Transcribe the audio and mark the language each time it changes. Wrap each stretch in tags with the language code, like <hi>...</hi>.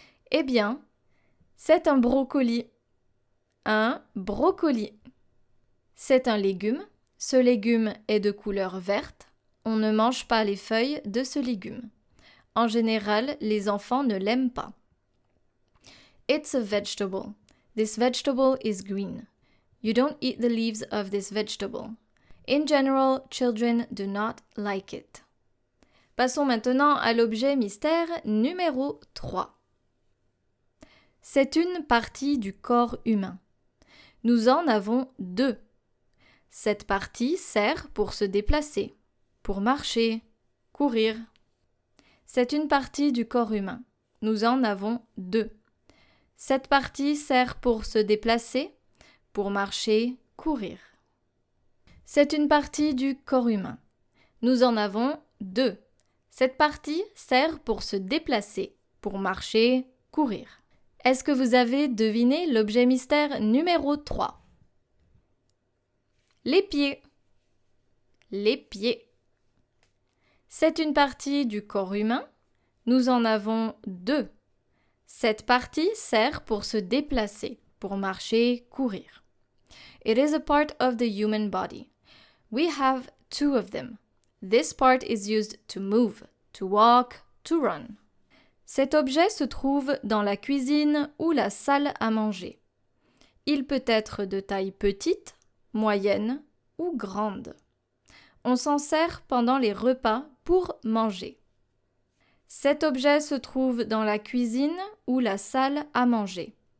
<fr>Eh bien, c'est un brocoli. Un brocoli. C'est un légume. Ce légume est de couleur verte. On ne mange pas les feuilles de ce légume. En général, les enfants ne l'aiment pas.</fr> <en>It's a vegetable. This vegetable is green. You don't eat the leaves of this vegetable. In general, children do not like it.</en> <fr>Passons maintenant à l'objet mystère numéro 3. C'est une partie du corps humain. Nous en avons 2. Cette partie sert pour se déplacer. Pour marcher, courir. C'est une partie du corps humain. Nous en avons 2. Cette partie sert pour se déplacer, pour marcher, courir. C'est une partie du corps humain. Nous en avons 2. Cette partie sert pour se déplacer, pour marcher, courir. Est-ce que vous avez deviné l'objet mystère numéro 3? Les pieds. Les pieds. C'est une partie du corps humain. Nous en avons 2. Cette partie sert pour se déplacer, pour marcher, courir.</fr> <en>It is a part of the human body. We have 2 of them. This part is used to move, to walk, to run.</en> <fr>Cet objet se trouve dans la cuisine ou la salle à manger. Il peut être de taille petite, moyenne ou grande. On s'en sert pendant les repas pour manger. Cet objet se trouve dans la cuisine ou la salle à manger.</fr>